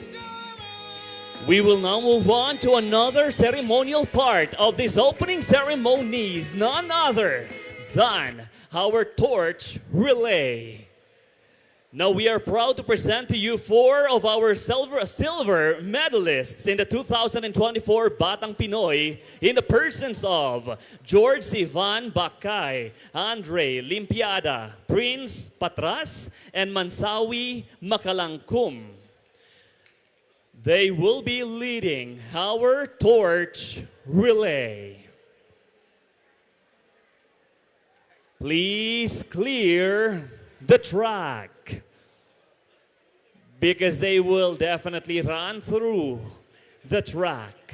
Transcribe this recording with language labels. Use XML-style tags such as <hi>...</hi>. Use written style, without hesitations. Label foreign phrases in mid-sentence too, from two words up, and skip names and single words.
<en>We will now move on to another ceremonial part of these opening ceremonies, none other than our torch relay. Now we are proud to present to you 4 of our silver medalists in the 2024 Batang Pinoy in the persons of George Sivan Bakay, Andre Limpiada, Prince Patras, and Mansawi Makalangkum. They will be leading our torch relay. Please clear the track because they will definitely run through the track.</en>